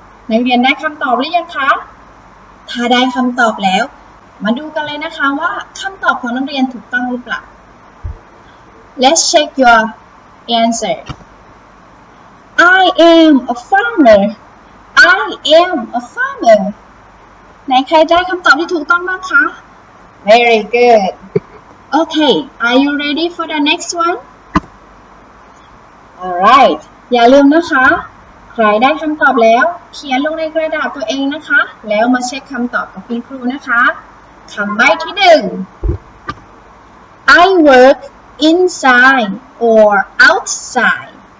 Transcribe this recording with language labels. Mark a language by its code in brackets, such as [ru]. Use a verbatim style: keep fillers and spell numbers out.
[th] นักเรียนได้คำตอบหรือยังคะถ้าได้คำตอบแล้วมาดูกันเลยนะคะว่าคำตอบของนักเรียนถูกต้องหรือเปล่า [en] Let's check your answer. I am a farmer. I am a farmer. [th] ไหนใครได้คำตอบที่ถูกต้องบ้างคะ [en] Very good. Okay, are you ready for the next one? [th] Alright, อย่าลืมนะคะใครได้คำตอบแล้วเขียนลงในกระดาษตัวเองนะคะแล้วมาเช็คคำตอบกับคุณครูนะคะคำใบ้ที่หนึ่ง [en] I work inside or outside.